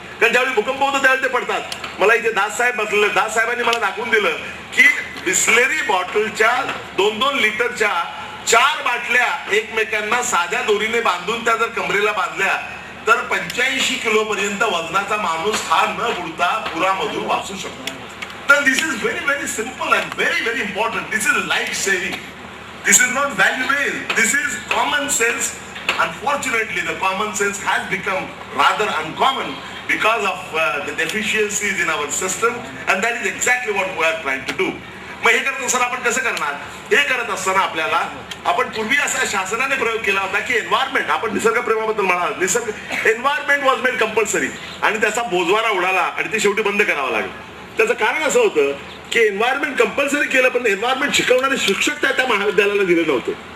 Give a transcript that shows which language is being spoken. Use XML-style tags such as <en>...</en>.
<mr>कारण ज्यावेळी भूकंप होतो त्यावेळी ते पडतात. मला इथे दास साहेब बसलेले, दास साहेबांनी मला दाखवून दिलं की बिस्लेरी बॉटलच्या 2-2 लिटरच्या 4 बाटल्या एकमेकांना साध्या दोरीने बांधून त्या जर कमरेला बांधल्या तर 85 किलो पर्यंत वजनाचा माणूस हा न बुडता पुरामधून वाचू शकतो.</mr> <en>तर this is very very simple and very very important. This is life saving. This is not valuable. This is common sense. Unfortunately, the common sense has become rather uncommon because of the deficiencies in our system, and that is exactly what we are trying to do.</en> <mr>मग हे करत असताना आपण कसं करणार? हे करत असताना आपल्याला, आपण पूर्वी असा शासनाने प्रयोग केला होता की एन्व्हायरमेंट, आपण निसर्ग प्रेमाबद्दल म्हणाल,</mr> <en>environment was made compulsory,</en> <mr>आणि त्याचा बोजवारा उडाला आणि ते शेवटी बंद करावं लागेल. त्याचं कारण असं होतं की एन्व्हायरमेंट कंपल्सरी केलं, पण एन्व्हायरमेंट शिकवणारे शिक्षक त्या महाविद्यालयाला दिले नव्हते.</mr>